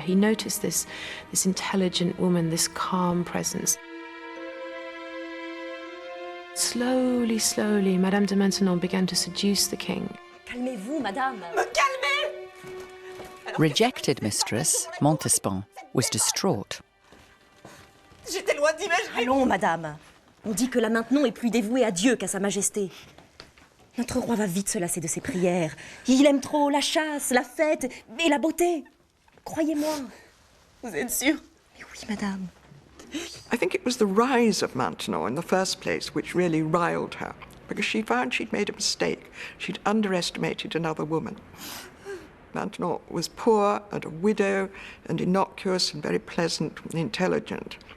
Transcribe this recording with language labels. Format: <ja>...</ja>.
<en>He noticed this intelligent woman, this calm presence. Slowly, slowly, Madame de Maintenon began to seduce the king.</en> <fr>Calmez-vous, madame. Me calmer!</fr> <en>Rejected mistress, Montespan, was distraught.</en> <fr>J'étais loin d'imaginer. Allons, madame. On dit que là maintenant est plus dévoué à Dieu qu'à sa majesté. Notre roi va vite se lasser de ses prières. Il aime trop la chasse, la fête et la beauté. Croyez-moi. Vous êtes sûre? Mais oui, madame.</fr> <en>I think it was the rise of Maintenon in the first place which really riled her, because she found she'd made a mistake. She'd underestimated another woman. Maintenon was poor and a widow and innocuous and very pleasant and intelligent.</en>